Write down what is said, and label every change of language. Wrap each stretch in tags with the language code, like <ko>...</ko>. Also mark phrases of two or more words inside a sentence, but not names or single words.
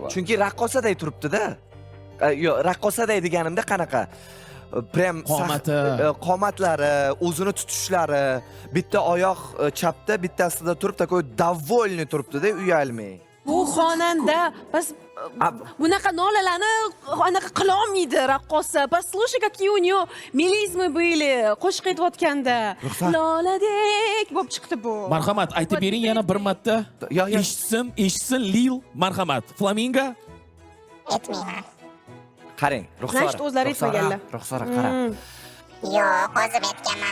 <uz>Chunki raqqosaday turibdi-da. Yo'q, raqqosaday deganimda qanaqa? Prem Qomati. qomatlari, o'zini tutishlari, bitta oyoq chapda, bittasida turib,</uz> <ru>такой довольный</ru> <uz>turibdi-da, uyalmay. Bu xonanda bas bunaqa nolalarni anaqa qila olmaydi raqqosa.</uz> <ru>Послушай, какие у нее мелизмы были</ru> <uz>qo'shiq aytayotganda. Loladek bo'lib chiqdi bu. Marhamat, aytib bering yana bir marta. Yo, yo. Eshitsin Lil. Marhamat. Flamingo. Aytmayman. Qarang, ruxsora. Значит, o'zlari aytmaganlar. Ruxsora, qara. Yo'q, o'zim aytganman.</uz>